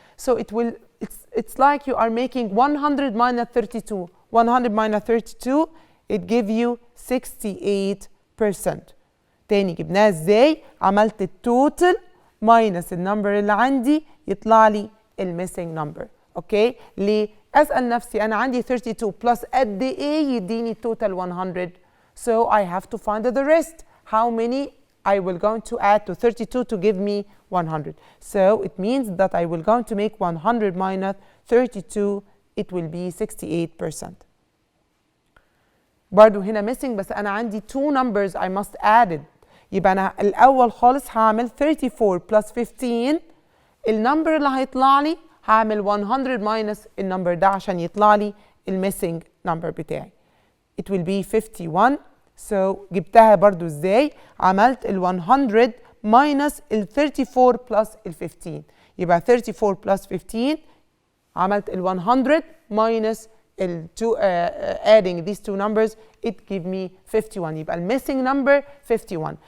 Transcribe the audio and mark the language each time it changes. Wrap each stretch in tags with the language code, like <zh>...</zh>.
<en>So it's like you are making 100 minus 32. 100 minus 32 it give you 68%.</en> <ar>تاني جبناها ازاي؟ عملت التوتال ماينس النمبر اللي عندي يطلع لي الميسنج نمبر. اوكي؟ ليه؟ اسال نفسي انا عندي 32 بلس قد ايه يديني التوتال 100.</ar> <en>So I have to find the rest. How many I will going to add to 32 to give me 100. So it means that I will going to make 100 minus 32 it will be 68%.</en> <ar>برضو هنا</ar> <en>missing</en> <ar>بس انا عندي</ar> <en>two numbers I must add it.</en> <ar>يبقى انا الاول خالص هعمل 34 plus 15. النمبر اللي هيطلع لي هعمل 100 minus النمبر ده عشان يطلع لي الميسنج نمبر بتاعي.</ar> <en>It will be 51.</en> <ar>So جبتها برضو ازاي؟ عملت ال 100 minus ال 34 plus ال 15.</ar> <en>يبقى 34 plus 15</en> <ar>عملت ال</ar> <en>100 minus adding these two numbers it give me 51.</en> <ar>يبقى ال</ar> <en>missing number</en> <ar>51.</ar>